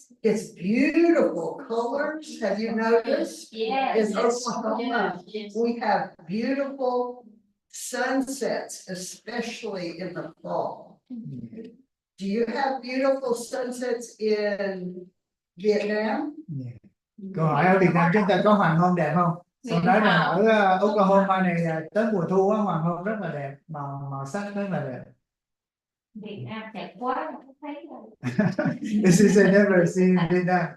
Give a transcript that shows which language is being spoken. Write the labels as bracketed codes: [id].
[en] It's beautiful colors. Have you noticed? Yes. In Oklahoma, Yes. we have beautiful sunsets, especially in the fall. Do you have beautiful sunsets in Vietnam? [vi] Câu hỏi ở Việt Nam chúng ta có hoàng hôn đẹp không? Tôi nói rằng ở Oklahoma này tới mùa thu á, hoàng hôn rất là đẹp, màu sắc rất là đẹp. Việt Nam đẹp quá không thấy rồi. [en] This is I never seen Vietnam.